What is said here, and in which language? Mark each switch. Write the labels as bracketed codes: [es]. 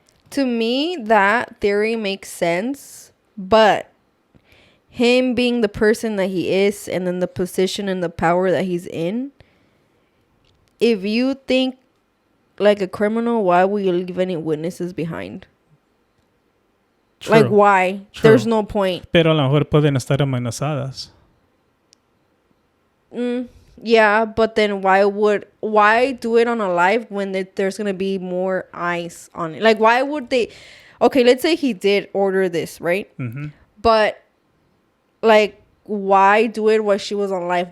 [en] To me, that theory makes sense, but him being the person that he is and then the position and the power that he's in, if you think like a criminal, why would you leave any witnesses behind? True. Like, why? True. There's no point. [es] Pero a lo mejor pueden estar amenazadas. [en] Yeah, but then why do it on a live when there's gonna be more eyes on it? Like, why would they? Okay, let's say he did order this, right? Mm-hmm. But like, why do it while she was on live?